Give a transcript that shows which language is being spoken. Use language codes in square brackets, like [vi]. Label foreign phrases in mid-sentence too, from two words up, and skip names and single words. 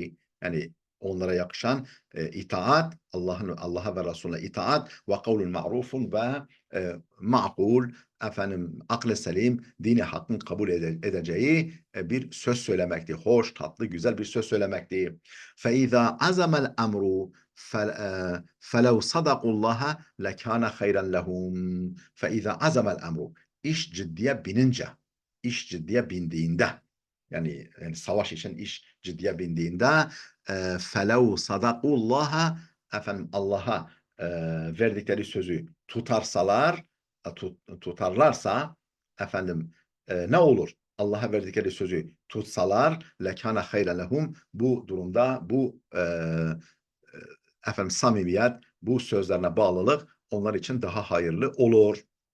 [tr] Yani onlara yakışan itaat, Allah'a ve Resulüne itaat ve [ar] قَوْلٌ مَعْرُوفٌ [tr] ve ma'kul, efendim aklı selim, dini hakkın kabul edeceği bir söz söylemekti. Hoş, tatlı, güzel bir söz söylemekti. [ar] فَاِذَا عَزَمَ الْاَمْرُ فَلَوْ صَدَقُوا اللّٰهَ لَكَانَ خَيْرًا لَهُمْ. فَاِذَا عَزَمَ الْاَمْرُ, [tr] iş ciddiye binince, iş ciddiye bindiğinde, yani savaş için iş ciddiye bindiğinde فَلَوْ صَدَقُوا اللّٰهَ, efendim Allah'a verdikleri sözü tutarlarsa, efendim ne olur? Allah'a verdikleri sözü tutsalar [ar] لَكَانَ خَيْرًا لَهُمْ, [tr] bu durumda bu efendim samimiyet, bu sözlerine bağlılık onlar için daha hayırlı olur.